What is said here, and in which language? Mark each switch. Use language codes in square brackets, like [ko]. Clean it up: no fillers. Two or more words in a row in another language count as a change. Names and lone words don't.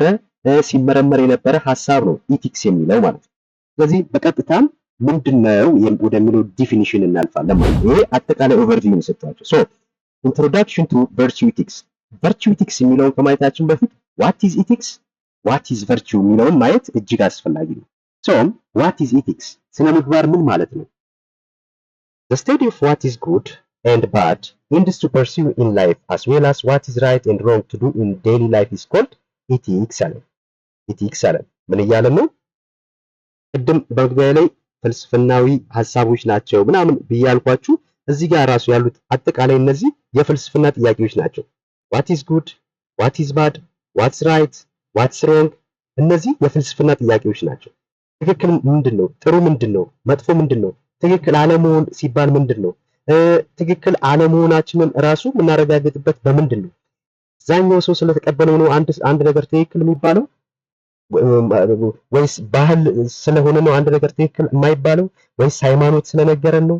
[am] ሲመረመር የነበረ ሐሳብ ነው ኢቲክስ የሚለው ማለት ነው። ስለዚህ በቀጥታም ምንድነው ወደሚለው ዲፊኒሽን እናልፋለን ማለት ነው። ይሄ አጠቃላይ ኦቨርቪው ነው ሰጥቷቸው። ሶ [en] introduction to virtue ethics። virtue ethics [am] የሚለውን ከማየታችን በፊት [en] what is ethics what is virtue [am] የሚለውን ማየት እጅግ አስፈላጊ ነው። [en] so what is ethics [am] ስነ ምግባር ምን ማለት ነው? [en] The study of what is good and bad aims to pursue in life as well as what is right and wrong to do in daily life is called ethics [am] አለ። ኢቲክስ አለ ምን እያለን ነው? ቅድም በመግቢያ ላይ ፍልስፍናዊ ሐሳቦች ናቸው ምናምን ብያልኳችሁ እዚህ ጋር ራሱ ያሉት አጠቃላይ እነዚህ የፍልስፍና ጥያቄዎች ናቸው። [en] what is good what is bad what's right what's wrong [am] እነዚህ የፍልስፍና ጥያቄዎች ናቸው። ትክክል ምንድነው? ጥሩ ምንድነው? መጥፎ ምንድነው? ትክክል አለመሆን ሲባል ምንድነው? ትክክል አለመሆናችንን ራሱ የምናረጋግጥበት በምንድን ነው? አብዛኛው ሰው ስለተቀበለው ነው አንድ ነገር ትክክል የሚባለው ወይስ ባህል ስለሆነ ነው አንድ ነገር ትክክል የማይባለው ወይስ ሃይማኖት ስለነገረን ነው?